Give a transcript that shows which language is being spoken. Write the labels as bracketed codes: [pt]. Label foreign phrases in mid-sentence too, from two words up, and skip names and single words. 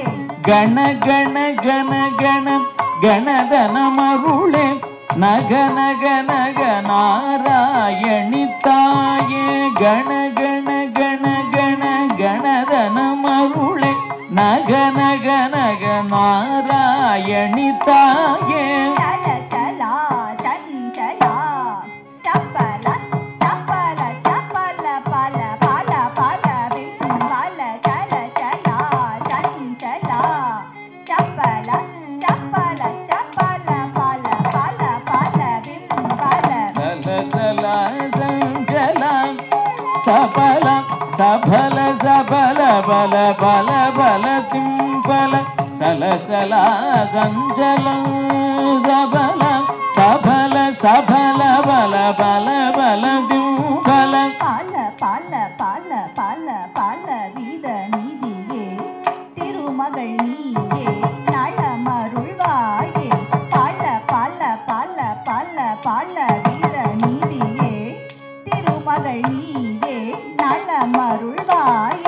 [kn] ಗಣ ಗಣ ಗಣ ಗಣ ಗಣದನ ಮರುಳೆ ನಗ ನಗ ನಗ ನಾರಾಯಣಿ ತಾಯೇ. ಗಣ ಗಣ ಗಣ ಗಣ ಗಣದನ ಮರುಳೆ ನಗ ನಗ ನಗ ನಾರಾಯಣಿ ತಾಯೇ. चल चला चंचला चपल चपल चपल पल पल पल बिंबल. चल चला चंचला चपल चपल चपल पल पल पल बिंबल. सल सला संचला सबल सबल सबल बल बल बल तिंपल. सल सला संचल सबल सबल सबल बल बल बल तिंपल. [ta] பல பல பல பல பல வீத நீதியே திருமகள் நீயே நலமருள்வாயே. பல பல பல பல பல வீத நீதியே திருமகள் நீயே நலமருள்வாயே.